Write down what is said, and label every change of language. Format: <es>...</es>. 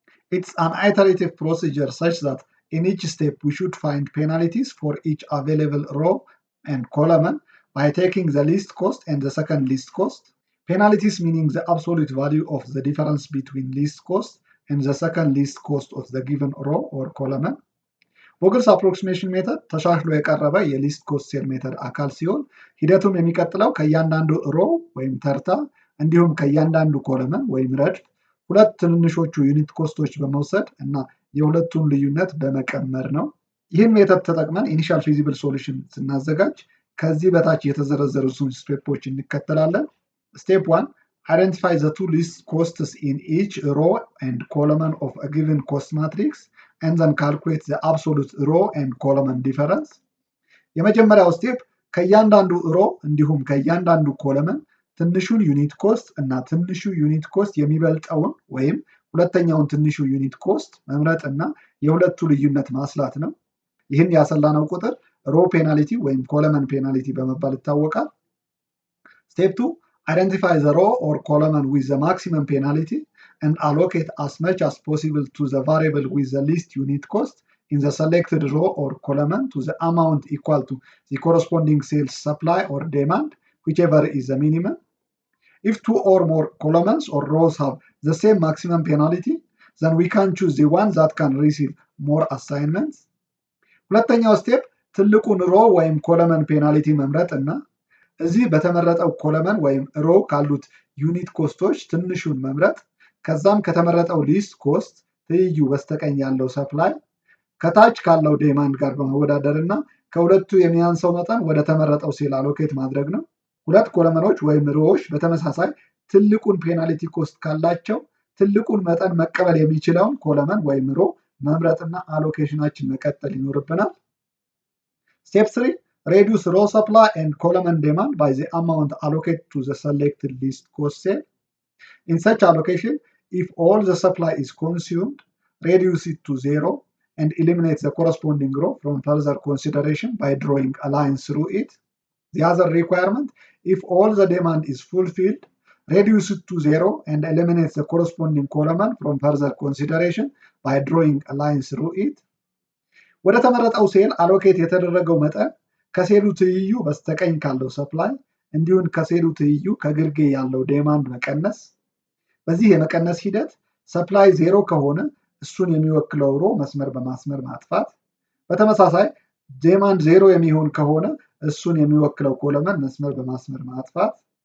<en>It's an iterative procedure such that in each step we should find penalties for each available row and column by taking the least cost and the second least cost. Penalties meaning the absolute value of the difference between least cost and the second least cost of the given row or column.</en> <am>Vogels approximation method ተሻሽሎ የቀረበ የሊስት ኮስት ሴል ሜተድ አካል ሲሆን ሂደቱም የሚቀጥለው ከእያንዳንዱ ሮ ወይም ተርታ እንዲሁም ከእያንዳንዱ ኮለመን ወይም ረድፍ ሁለት ትንንሾቹ ዩኒት ኮስቶች በመውሰድ እና የሁለቱን ልዩነት በመቀመር ነው። ይህን ሜተድ ተጠቅመን ኢኒሻል ፊዚብል ሶሉሽን ስናዘጋጅ ከዚህ በታች የተዘረዘሩትን ስቴፖች እንከተላለን።</am> <en>ስቴፕ 1 identify the two least costs in each row and column of a given cost matrix and then calculate the absolute row and column difference.</en> <am>የመጀመሪያው ስቴፕ ከእያንዳንዱ ሮ እንዲሁም ከእያንዳንዱ ኮለመን ትንሹን ዩኒት ኮስት እና ትንሹ ዩኒት ኮስት የሚበልጠውን ወይም ሁለተኛውን ትንሹ ዩኒት ኮስት መምረጥ እና የሁለቱ ልዩነት ማስላት ነው። ይህን ያሰላነው ቁጥር ሮ ፔናልቲ ወይም ኮለመን ፔናልቲ በመባል ይታወቃል።</am> <en>ስቴፕ 2 identify the row or column with the maximum penalty and allocate as much as possible to the variable with the least unit cost in the selected row or column to the amount equal to the corresponding sales supply or demand, whichever is the minimum. If two or more columns or rows have the same maximum penalty, then we can choose the one that can receive more assignments.</en> <am>ሁለተኛው ስቴፕ ትልቁን ሮ ወይም ኮለመን ፔናልቲ መምረጥ እና እዚህ በተመረጠው ኮለመን ወይም ሮ ካሉት ዩኒት ኮስቶች ትንሹን መምረጥ ከዛም ከተመረጠው ሊስት ኮስት ትይዩ በስተቀኝ ያለው ሰፕላይ ከታች ካለው ዴማንድ ጋር በመወዳደር እና ከሁለቱ የሚያንሰው መጠን ወደ ተመረጠው ሴል አሎኬት ማድረግ ነው። ሁለት ኮለመኖች ወይም ሮዎች በተመሳሳይ ትልቁን ፔናልቲ ኮስት ካላቸው ትልቁን መጠን መቀበል የሚችለውን ኮለመን ወይም ሮ መምረጥና አሎኬሽናችን መቀጠል ይኖርብናል። ስቴፕ 3 reduce row supply and column demand by the amount allocated to the selected least cost cell.</am> <en>In such allocation, if all the supply is consumed, reduce it to 0 and eliminate the corresponding row from further consideration by drawing a line through it. The other requirement, if all the demand is fulfilled, reduce it to 0 and eliminate the corresponding column from further consideration by drawing a line through it.</en> <am>ወደ ተመረጠው ሴል አሎኬት የተደረገው መጠን ከሴሉ ትይዩ በስተቀኝ ካለው ሰፕላይ እንዲሁም ከሴሉ ትይዩ ከግርጌ ያለው ዴማንድ መቀነስ። በዚህ የመቀነስ ሂደት ሰፕላይ 0 ከሆነ እሱን የሚወክለው ሮ መስመር በማስመር ማጥፋት፣ በተመሳሳይ ዴማንድ 0 የሚሆን ከሆነ እሱን የሚወክለው ኮለመን መስመር በማስመር ማጥፋት</am>